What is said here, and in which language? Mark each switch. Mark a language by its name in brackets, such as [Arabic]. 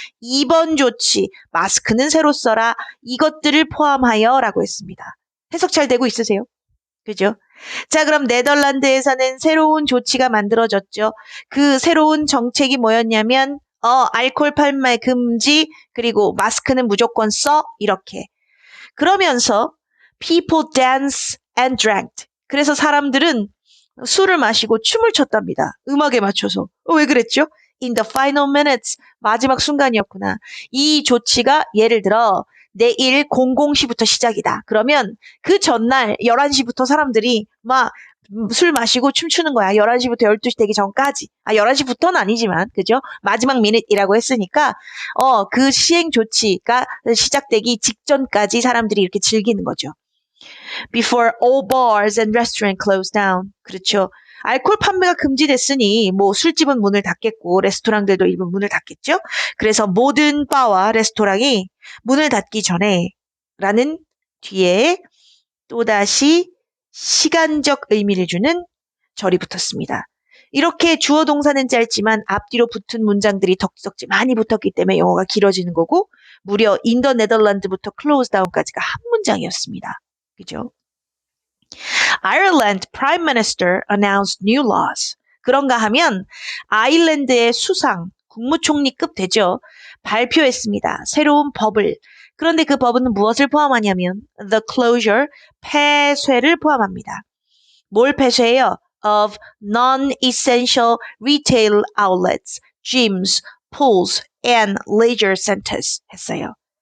[Korean] 2번 조치, 마스크는 새로 써라. 이것들을 포함하여 라고 했습니다. 해석 잘 되고 있으세요? 그죠? 자, 그럼 네덜란드에서는 새로운 조치가 만들어졌죠. 그 새로운 정책이 뭐였냐면, 알코올 판매 금지, 그리고 마스크는 무조건 써, 이렇게. 그러면서 [English] people dance and drank. [Korean] 그래서 사람들은 술을 마시고 춤을 췄답니다. 음악에 맞춰서. 왜 그랬죠? [English] In the final minutes. [Korean] 마지막 순간이었구나. 이 조치가 예를 들어 내일 00시부터 시작이다. 그러면 그 전날 11시부터 사람들이 막 술 마시고 춤추는 거야. 11시부터 12시 되기 전까지. 11시부터는 아니지만, 그죠? 마지막 미닛이라고 했으니까, 그 시행 조치가 시작되기 직전까지 사람들이 이렇게 즐기는 거죠. [English] Before all bars and restaurants closed down. [Korean] 그렇죠. 알코올 판매가 금지됐으니 뭐 술집은 문을 닫겠고 레스토랑들도 일부 문을 닫겠죠. 그래서 모든 바와 레스토랑이 문을 닫기 전에 라는 뒤에 또다시 시간적 의미를 주는 절이 붙었습니다. 이렇게 주어 동사는 짧지만 앞뒤로 붙은 문장들이 덕지덕지 많이 붙었기 때문에 영어가 길어지는 거고 무려 in the 네덜란드부터 close down까지가 한 문장이었습니다. 그죠? [English] Ireland Prime Minister announced new laws. [Korean] 그런가 하면 아일랜드의 수상, 국무총리급 되죠. 발표했습니다. 새로운 법을. 그런데 그 법은 무엇을 포함하냐면 [English] the closure, [Korean] 폐쇄를 포함합니다. 뭘 폐쇄해요? [English] Of non-essential retail outlets, gyms, pools, and leisure centers 했어요.